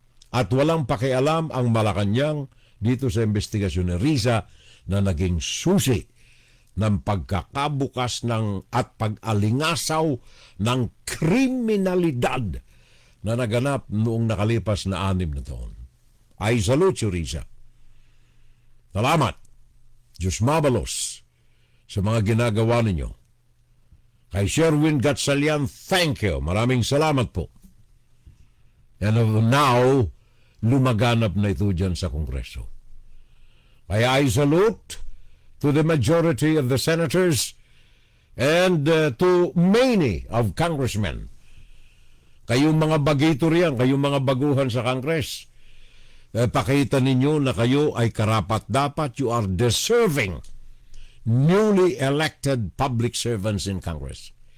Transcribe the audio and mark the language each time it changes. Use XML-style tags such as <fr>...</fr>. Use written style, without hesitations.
<tl>At walang pakialam ang Malacanang dito sa investigasyon ni Riza na naging susi ng pagkakabukas at pag-alingasaw ng kriminalidad na naganap noong nakalipas na 6 na taon.</tl> <en>I salute you,</en> <tl>Riza. Salamat. Diyos mabalos sa mga ginagawa ninyo. Kay Sherwin Gatchalian,</tl> <en>thank you.</en> <tl>Maraming salamat po.</tl> <en>And now,</en> <tl>lumaganap na ito dyan sa Kongreso.</tl> <en>Kaya I salute to the majority of the senators and to many of congressmen.</en> <tl>Kayong mga bagito riyan, kayong mga baguhan sa Congress, pakita ninyo na kayo ay karapat-dapat.</tl> <en>You are deserving newly elected public servants in Congress.</en>